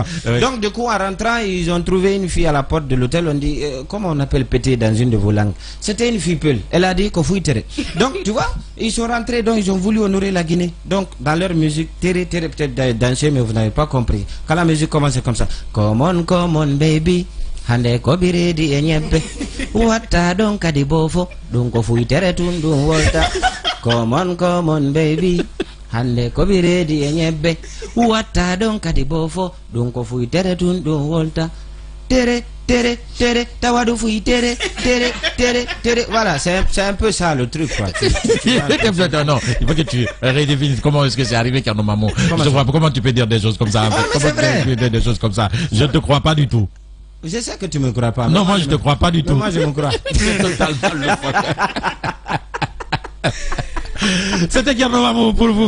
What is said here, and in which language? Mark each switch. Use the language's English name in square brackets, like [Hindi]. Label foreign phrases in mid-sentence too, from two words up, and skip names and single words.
[French] Donc du coup, en rentrant, ils ont trouvé une fille à la porte de l'hôtel. On dit, comment on appelle péter dans une de vos langues? C'était une fille peule. Elle a dit qu'on fouille terre. Donc tu vois, ils sont rentrés, donc ils ont voulu honorer la Guinée. Donc dans leur musique, terre, peut-être danser, mais vous n'avez pas compris. Quand la musique commence comme ça, [English] come on baby. [Fula] Hande ko biredi e nyebbe watta don kadi bofo dum ko fuitere tun dum wolta [English] come on baby [Fula] hande ko biredi e nyebbe watta don kadi bofo dum ko fuitere tun dum wolta tere tawadu fuitere tere. [French] Voilà, c'est un peu ça le truc quoi. Non, il faut que tu redéfinisses comment est-ce que c'est arrivé Tcherno Mamou. Je vois pas comment tu peux dire des choses comme ça. Comment tu peux dire des choses comme ça? Je ne te crois pas du tout. Je sais que tu me crois pas. Non, moi je te crois pas du tout. Moi je me crois. C'est totalement le C'était Tcherno Mamou pour vous.